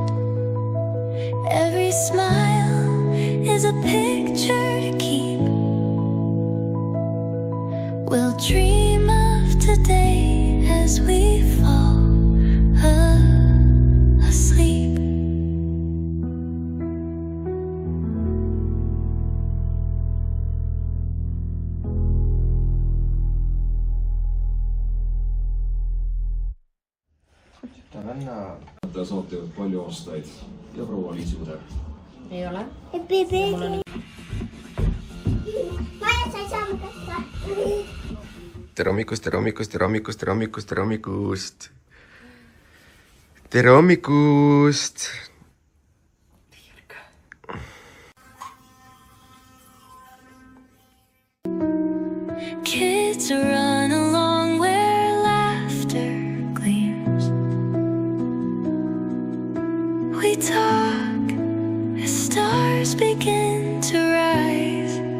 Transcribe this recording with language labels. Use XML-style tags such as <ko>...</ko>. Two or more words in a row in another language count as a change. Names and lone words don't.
<en>Every smile is a picture to keep. We'll dream of today as we fall asleep.</en> <et>Te saate palju aastaid ja proua Liisude. Ei ole. Maja, sa ei saa mu kätte. Tere hommikust, tere hommikust, tere hommikust, tere hommikust, tere hommikust. Tere hommikust.</et> <en>Kids run along where laughter gleams. We talk as stars begin to rise.</en>